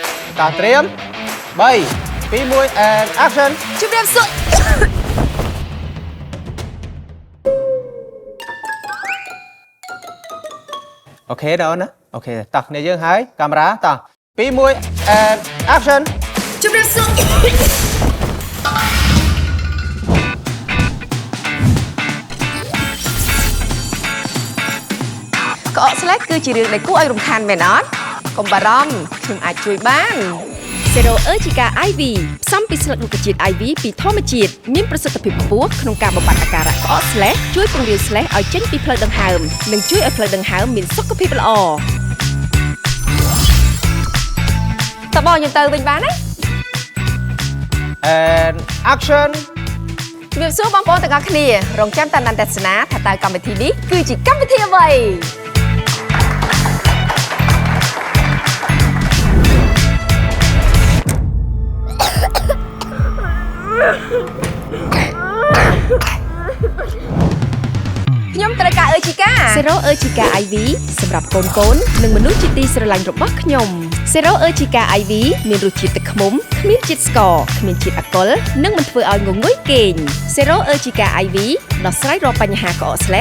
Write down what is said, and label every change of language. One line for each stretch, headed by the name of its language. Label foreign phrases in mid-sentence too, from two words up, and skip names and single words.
Khmer: តាត្រៀម3 2 1
English: and action
Khmer: ជម្រាបសួរ អូខេដល់ណាអូខេតោះគ្នាយើងហើយកាមេរ៉ាតោះ2 1
English: and action
Khmer: ជម្រាបសួរកក់ស្លេកគឺជារឿងដែលគួរឲ្យរំខានមែនអត់កុំបារម្ភ ខ្ញុំអាចជួយបាន Zero Urgica IV ផ្សំពីស្លឹករុក្ខជាតិ IV ពីធម្មជាតិមានប្រសិទ្ធភាពខ្ពស់ក្នុងការបំបាត់អាការៈក្អកស្លេសជួយពង្រាយស្លេសឲ្យចេញពីផ្លូវដង្ហើមនិងជួយឲ្យផ្លូវដង្ហើមមានសុខភាពល្អតើបងខ្ញុំទៅវិញបានទេ
English: and action
Khmer: ជំរាបសួរបងប្អូនទាំងអស់គ្នារងចាំតាមដានទស្សនាថាតើកម្មវិធីនេះគឺជាកម្មវិធីអ្វី ខ្ញុំត្រូវការ Urgica Zero Urgica IV សម្រាប់កូននិងមនុស្សជាទីស្រឡាញ់របស់ខ្ញុំ Zero Urgica IV មានរសជាតិទឹកឃ្មុំគ្មានជាតិស្ករគ្មានជាតិអាល់កុលនិងមិនធ្វើឲ្យងងុយគេង Zero Urgica IV ដោះស្រាយរាល់បញ្ហាក្អកស្លេសសម្រាប់កុមារនិងមនុស្សគ្រប់វ័យ